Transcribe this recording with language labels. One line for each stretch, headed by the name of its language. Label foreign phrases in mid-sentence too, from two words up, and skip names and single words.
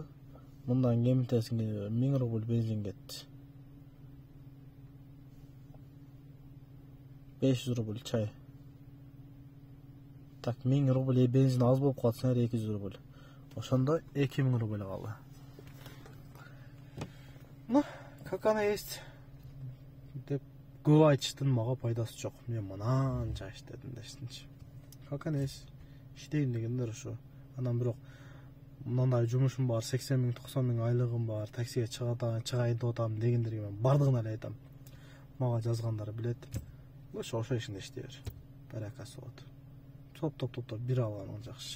Kyrgyz: Мындан кемитесине 1000 рубль бензин кетти. 500 рубль чай. Так, 1000 рубль бензин аз болуп калса 200 рубль. Ошондо 2000 рубль калды.
Russian: Ну, как оно есть.
Kyrgyz: Деп көп айтыштын мага пайдасы жок. Мен мынанча иштедим дештинчи.
Russian: Как оно есть.
Kyrgyz: Иштейин дегендер ошо. Анан бирок мындай жумушум бар, 80 000, 90 000 айлыгым бар, таксиге чыгайын деп атам дегендерге мен бардыгын эле айтам. Мага жазгандар билет. Ошо ишинде иштей бер. Баракасы болот. Топ бир алганың жакшы.